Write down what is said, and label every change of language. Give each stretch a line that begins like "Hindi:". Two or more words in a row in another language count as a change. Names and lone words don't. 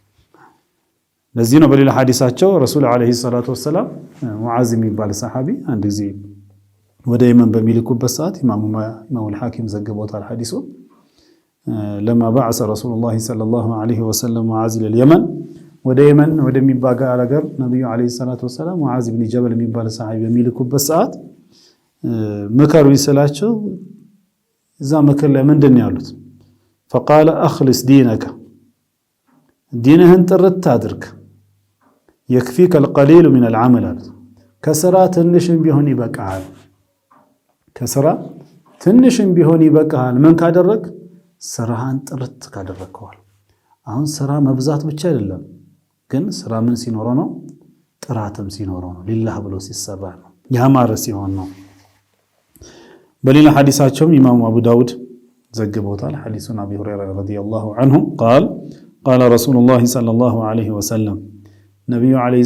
Amharic: ለዚህ ነው በሌላ ሐዲሳቸው ረሱል
Arabic: عليه الصلاة والسلام
Amharic: ሙዓዝ የሚባል ሰሐቢ አንድ ጊዜ ወደ የመን በሚልኩበት ሰዓት ኢማሙ አልሐኪም ዘግቦታል ሐዲሱን።
Arabic: لما بعث رسول الله صلى الله عليه وسلم معاذ لليمن
Amharic: ወደ የመን ወደሚባል አገር ነብዩ
Arabic: عليه الصلاة والسلام
Amharic: ሙዓዝ ኢብኑ ጀበል የሚባል ሰሐቢ በሚልኩበት ሰዓት ምከሩ ይስላቸው እዛ ምክር ላይ ምንድን ነው ያሉት?
Arabic: فقال أخلص دينك
Amharic: دينህን ጥርት አድርግ
Arabic: يكفيك القليل من العمل
Amharic: ከስራ ትንሽም ቢሆን ይበቃል። ከስራ ትንሽም ቢሆን ይበቃል። ምን ካደረግ? ስራህን ጥርት ካደረግከዋል። አሁን ስራ መብዛት ብቻ አይደለም፣ ግን ስራ ምን ሲኖረው ነው? ጥራትም ሲኖረው ነው። ሊላህ ብሎ ሲሰራ ነው፣ ያማረ ሲሆን ነው። በሌላ ሐዲሳቸውም ኢማሙ አቡ ዳውድ ዘግቦታል። ሐዲሱን አቢ ሁረይራ
Arabic: رضي الله عنه
Amharic: ቃል
Arabic: قال رسول الله صلى الله عليه وسلم
Amharic: ነቢዩ ዐለይሂ